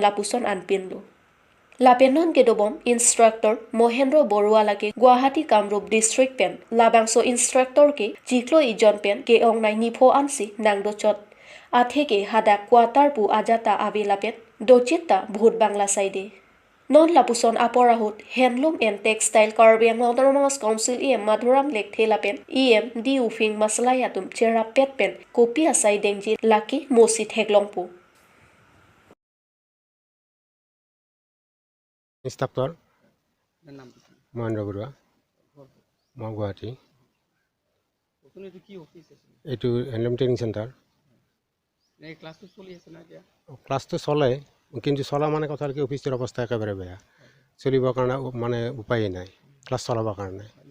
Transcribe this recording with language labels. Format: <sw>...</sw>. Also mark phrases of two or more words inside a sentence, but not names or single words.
<mjw>lapuson anpin lu Lapenon ke dobom instructor Mohendro Boruala ke Guwahati Kamrup district pen labangso instructor ke jiklo ijon pen ke ong nai nipho ansi nang do chot athe ke hada quarter pu ajata avela pen do chitta bhut bangla side non lapuson aporahut</mjw> <en>handloom and textile</en> <mjw>Karbi Anglong Autonomous Council em madhuram lekthela pen em di ufing maslayatum chera pet pen kopi asai dengji laki mosi theklongpu</mjw> <as>Instructor Mohendra Borua মই গুৱাহাটী এইটো</as> <en>handloom training centre</en> <as>ক্লাছটো চলে কিন্তু চলা মানে কথা কি অফিচৰ অৱস্থা একেবাৰে বেয়া চলিবৰ কাৰণে মানে উপায়েই নাই ক্লাছ চলাবৰ কাৰণে</as>